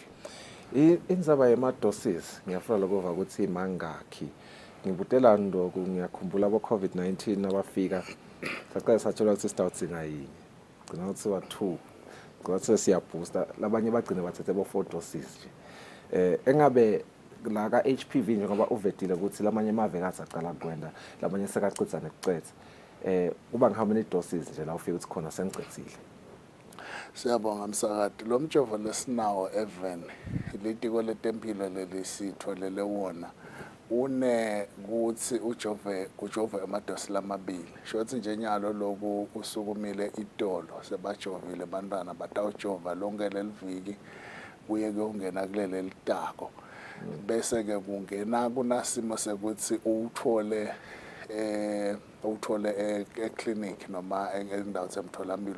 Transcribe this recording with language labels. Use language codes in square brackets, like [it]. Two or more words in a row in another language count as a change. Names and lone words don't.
[ss] indzaba yema-doses ngiyafuna lokova ukuthi mangakhi ngibutela ndoku ngiyakhumbula abo-COVID-19 abafika saqale satshelwa ukuthi sitawudzinga yinye gcina kuthiwa 2 gcina kuthiwa siyabooster labanye bagcine bathethe bo-4 doses nje engabe la ka-HPV njengoba uvetile ukuthi lamanye amave ngathi aqala kwenda labanye sekacitha nekucetha kuba [en] how many doses [ss] nje la ufika ukuthi khona sengicethile. Siyabonga msakati lo mjovo lesinawo even litiko letempilo lelisitholele wona une kuthi kujove amadosi lamabili shothi nje nyalo loku usukumile itolo sebajovile bantwana batawujova lonke leliviki kuye kuyongena kulele litako bese ke kungena kunasimo sekuthi uthole eclinic noma endawo semtholampilo